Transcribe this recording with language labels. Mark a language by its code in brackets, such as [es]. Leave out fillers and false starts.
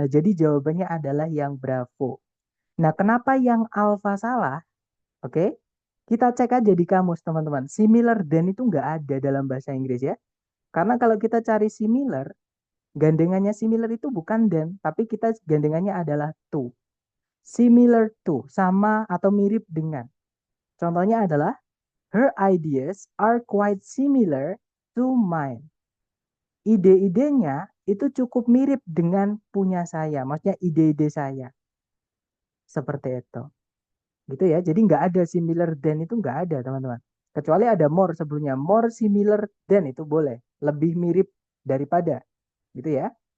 [id] Nah, jadi jawabannya adalah yang Bravo. Nah, kenapa yang alpha salah? Oke, kita cek aja di kamus, teman-teman. Similar than itu nggak ada dalam bahasa Inggris ya. Karena kalau kita cari similar, gandengannya similar itu bukan than, tapi kita gandengannya adalah to. Similar to, sama atau mirip dengan. Contohnya adalah, [en] her ideas are quite similar to mine. [id] Ide-idenya itu cukup mirip dengan punya saya. Maksudnya ide-ide saya. Seperti itu. Gitu ya. Jadi nggak ada similar than itu nggak ada, teman-teman. Kecuali ada more sebelumnya. More similar than itu boleh. Lebih mirip daripada. Gitu ya.